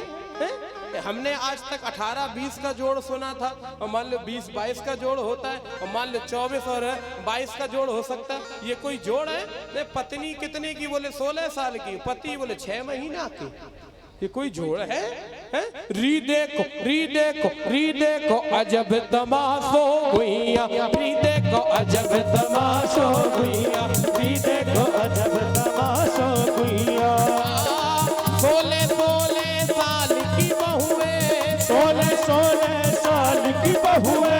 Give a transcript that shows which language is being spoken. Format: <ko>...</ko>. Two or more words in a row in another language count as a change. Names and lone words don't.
<hi>हमने आज तक 18-20 का जोड़ सुना था, और मान लो 20-22 का जोड़ होता है, और मान लो 24 और 22 का जोड़ हो सकता है। ये कोई जोड़ है? नहीं, पत्नी कितने की? बोले 16 साल की। पति बोले 6 महीना के। ये कोई जोड़ है? री देखो री देखो री देखो अजब तमाशो गुइया, री देखो अजब तमाशो गुइया, री देखो अजब तमाशो गुइया। 16 साल की बहुए, 16 साल की बहुए,</hi>